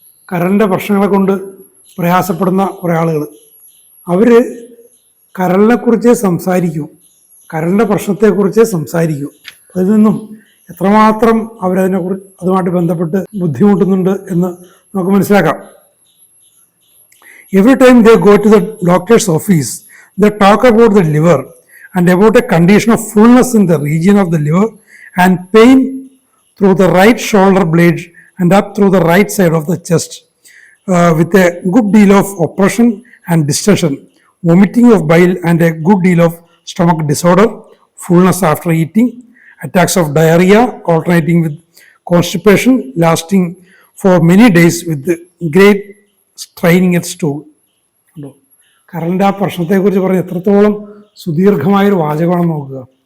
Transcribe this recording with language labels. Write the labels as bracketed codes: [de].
[ml] കരളിൻ്റെ പ്രശ്നങ്ങളെ കൊണ്ട് പ്രയാസപ്പെടുന്ന കുറേ ആളുകൾ, അവർ കരളിനെക്കുറിച്ചേ സംസാരിക്കൂ, കരളിൻ്റെ പ്രശ്നത്തെക്കുറിച്ചേ സംസാരിക്കൂ. അതിൽ നിന്നും എത്രമാത്രം അതുമായിട്ട് ബന്ധപ്പെട്ട് ബുദ്ധിമുട്ടുന്നുണ്ട് എന്ന് നമുക്ക് മനസ്സിലാക്കാം. [en] Every time they go to the doctor's office, they talk about the liver and about a condition of fullness in the region of the liver and pain through the right shoulder blade and up through the right side of the chest, with a good deal of oppression and distension, vomiting of bile and a good deal of stomach disorder, fullness after eating, attacks of diarrhea alternating with constipation lasting for many days with great straining at stool. [ml] കരളിൻ്റെ ആ പ്രശ്നത്തെക്കുറിച്ച് പറഞ്ഞ് എത്രത്തോളം സുദീർഘമായൊരു വാചകമാണെന്ന് നോക്കുക.